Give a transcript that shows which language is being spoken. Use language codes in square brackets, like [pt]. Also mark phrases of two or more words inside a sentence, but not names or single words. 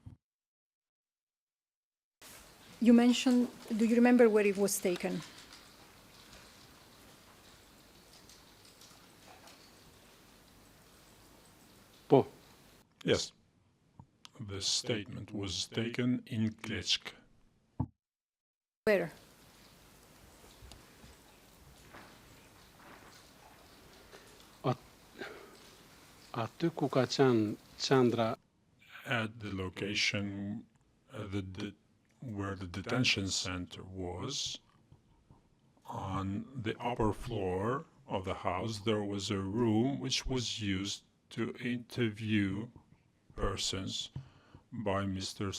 [en] You mentioned, do you remember where it was taken? Yes. The statement was taken in Klitschk. Where? [sq] Aty ku ka qenë qendra [en] at the location where the detention center was, on the upper floor of the house, there was a room which was used to interview persons by Mr.